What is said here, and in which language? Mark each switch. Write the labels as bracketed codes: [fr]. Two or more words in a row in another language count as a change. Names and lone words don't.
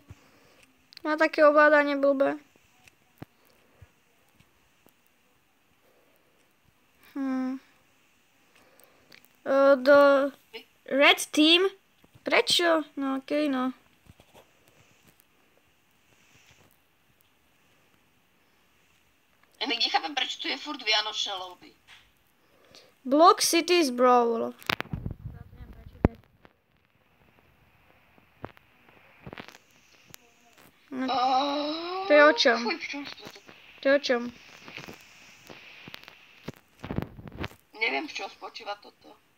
[sk] Má také ovládanie blbé. Do [en] Red Team? [sk] Prečo? No okej, no. Ja nechápem, prečo tu je furt vianočné lobby. Block Cities Brawl. To je o čom? To je o čom? Neviem, v čom spočíva toto.